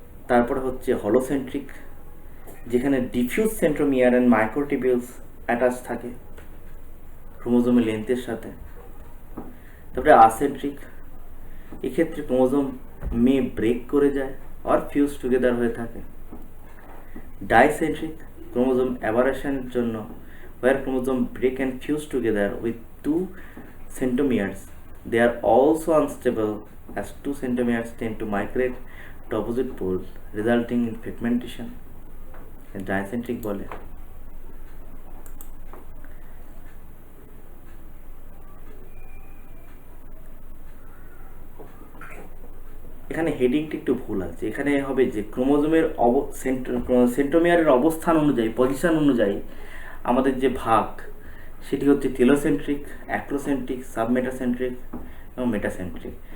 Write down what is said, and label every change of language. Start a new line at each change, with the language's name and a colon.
Bangla: তারপরে হচ্ছে হলোসেন্ট্রিক, যেখানে ডিফিউজ সেন্ট্রোমিয়ার অ্যান্ড মাইক্রোটিবিউলস অ্যাটাচ থাকে ক্রোমোজোমের লেন্থের সাথে। তারপরে আসেন্ট্রিক, এক্ষেত্রে ক্রোমোজোম ব্রেক করে যায় আর ফিউজ টুগেদার হয়ে থাকে। ডাইসেন্ট্রিক, ক্রোমোজোম অ্যাবারেশনের জন্য
English: where chromosome break and fuse together with two centromeres. They are also unstable as two centromeres tend to migrate to opposite poles, resulting in fragmentation.
Bangla: Dicentric বলে। এখানে হেডিংটি একটু ভুল আছে, এখানে হবে যে ক্রোমোজোমের সেন্ট্রোমিয়ারের অবস্থান অনুযায়ী, পজিশন অনুযায়ী আমাদের যে ভাগ সেটি হচ্ছে টেলোসেন্ট্রিক, অ্যাক্রোসেন্ট্রিক, সাবমেটাসেন্ট্রিক এবং মেটাসেন্ট্রিক।